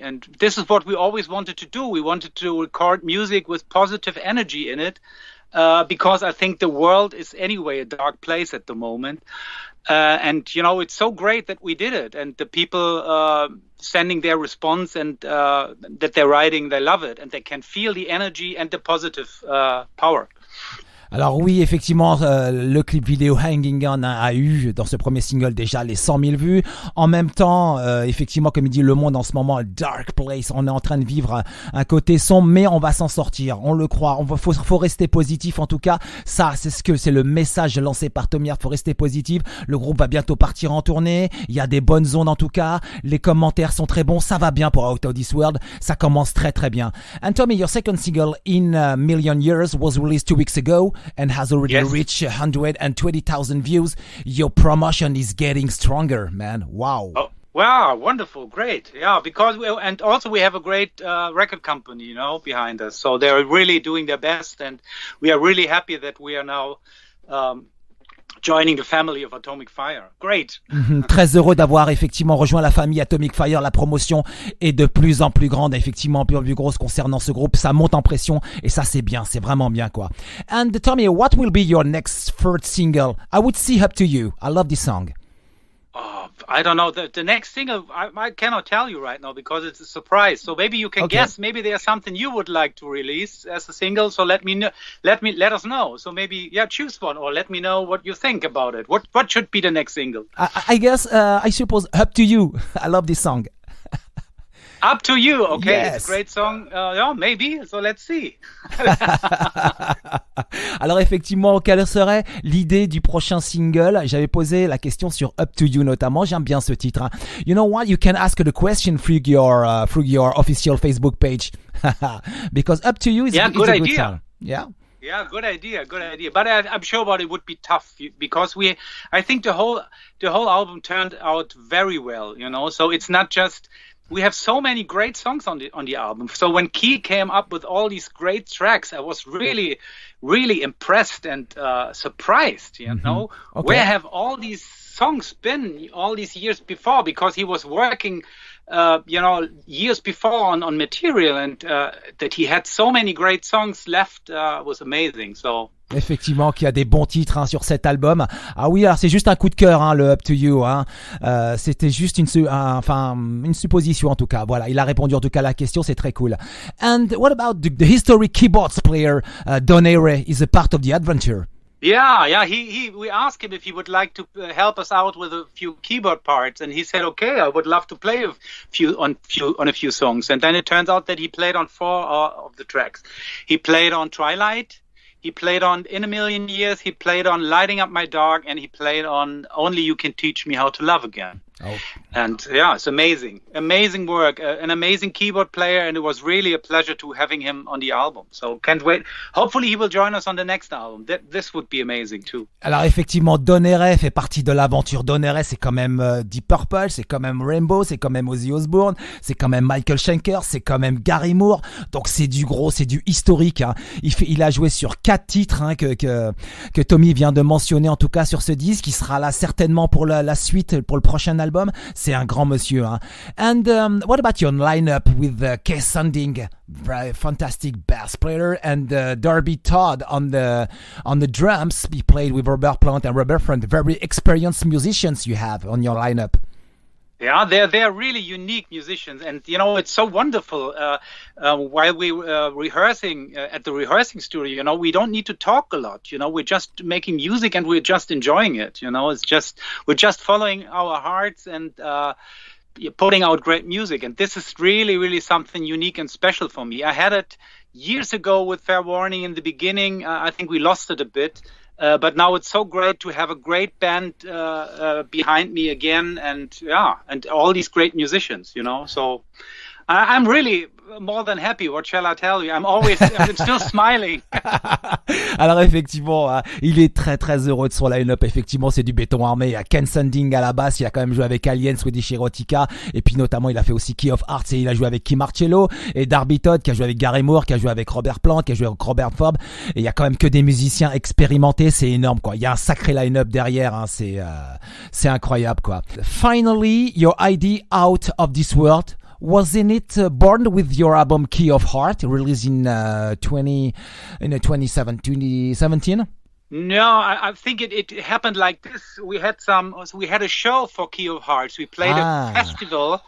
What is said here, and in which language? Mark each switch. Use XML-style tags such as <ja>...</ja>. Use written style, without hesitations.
<en>And this is what we always wanted to do. We wanted to record music with positive energy in it, because I think the world is anyway a dark place at the moment. And it's so great that we did it, and the people sending their response and that they're writing, they love it, and they can feel the energy and the positive power.</en> <fr>Alors oui, effectivement, le clip vidéo Hanging On a eu dans ce premier single déjà les 100 000 vues. En même temps, effectivement, comme il dit, le monde en ce moment,</fr> <en>dark place,</en> <fr>on est en train de vivre un côté sombre, mais on va s'en sortir, on le croit. Faut rester positif, en tout cas. Ça, c'est le message lancé par Tommy Hart. Faut rester positif. Le groupe va bientôt partir en tournée. Il y a des bonnes ondes, en tout cas. Les commentaires sont très bons. Ça va bien pour Out of This World. Ça commence très très bien.</fr> <en>And Tommy, your second single, In a Million Years, was released 2 weeks ago and has already reached 120,000 views. Your promotion is getting stronger, man. Wow. Oh, wow, wonderful, great. Yeah, because we have a great record company, behind us. So they're really doing their best, and we are really happy that we are now joining the family of Atomic Fire. Great.</en> <fr>Très heureux d'avoir effectivement rejoint la famille Atomic Fire. La promotion est de plus en plus grande, effectivement, plus grosse concernant ce groupe. Ça monte en pression et ça, c'est bien, c'est vraiment bien, quoi.</fr> <en>And Tommy, what will be your next third single? I would see Up to You. I love this song. I don't know. The next single, I cannot tell you right now because it's a surprise. So maybe you can guess. Maybe there's something you would like to release as a single. So let us know. So maybe, choose one or let me know what you think about it. What should be the next single? I guess, I suppose Up to You. I love this song. Up to You. Okay, Yes. it's a great song. Yeah, maybe. So let's see.</en> <fr>Alors effectivement, quelle serait l'idée du prochain single? J'avais posé la question sur Up to You notamment. J'aime bien ce titre. Hein.</fr> <en>You know what? You can ask the question through your official Facebook page because Up to You is, Yeah, is good a good idea. song. Yeah. Yeah, good idea. But I'm sure about it would be tough because I think the whole album turned out very well. You know, so it's not just. We have so many great songs on the album. So when Kee came up with all these great tracks, I was really, really impressed and surprised. You know, Okay. where have all these songs been all these years before? Because he was working, years before on material, and that he had so many great songs left was amazing. So.</en> <fr>Effectivement, qu'il y a des bons titres hein, sur cet album. Ah oui, alors c'est juste un coup de cœur, hein, le Up to You. Hein. C'était juste une supposition en tout cas. Voilà, il a répondu en tout cas à la question, c'est très cool.</fr> <en>And what about the historic keyboards player Don Airey is a part of the adventure? Yeah. We asked him if he would like to help us out with a few keyboard parts, and he said, "Okay, I would love to play on a few songs." And then it turns out that he played on 4 of the tracks. He played on Twilight. He played on In a Million Years, he played on Lighting Up My Dark, and he played on Only You Can Teach Me How to Love Again. Oh. And yeah, it's amazing. Amazing work. An amazing keyboard player, and it was really a pleasure to having him on the album. So can't wait. Hopefully he will join us on the next album. This would be amazing too.</en> <fr>Alors effectivement, Don Airey fait partie de l'aventure. Don Airey, c'est quand même Deep Purple, c'est quand même Rainbow, c'est quand même Ozzy Osbourne, c'est quand même Michael Schenker, c'est quand même Gary Moore. Donc c'est du gros, c'est du historique. Hein. Il a joué sur 4 titres hein, que Tommy vient de mentionner en tout cas sur ce disque. Il sera là certainement pour la suite, pour le prochain album. C'est un grand monsieur. Hein.</fr> <en>And what about your lineup with Kee Sandin, very fantastic bass player, and Darby Todd on the drums? He played with Robert Plant and Robert Friend, very experienced musicians you have on your lineup. Yeah, they're really unique musicians, and you know it's so wonderful. While we rehearsing at the rehearsing studio, you know, we don't need to talk a lot. You know, we're just making music and we're just enjoying it. You know, we're just following our hearts and putting out great music. And this is really, really something unique and special for me. I had it years ago with Fair Warning in the beginning. I think we lost it a bit. But now it's so great to have a great band behind me again, and all these great musicians, you know. So I'm really more than happy. What shall I tell you? I'm still smiling.</en> <fr>Alors effectivement, il est très très heureux de son line-up. Effectivement, c'est du béton armé. Il y a Kee Sandin à la basse. Il a quand même joué avec Alien, Swedish Erotica, et puis notamment il a fait aussi Key of Hearts et il a joué avec Kee Marcello et Darby Todd qui a joué avec Gary Moore, qui a joué avec Robert Plant, qui a joué avec Robert Fobb. Et il y a quand même que des musiciens expérimentés. C'est énorme quoi. Il y a un sacré line-up derrière. Hein. C'est incroyable quoi.</fr> <en>Finally, your idea Out of This World. Wasn't it born with your album Key of Heart, released in 2017? No, I think it happened like this. We had a show for Key of Hearts. We played a festival.</en>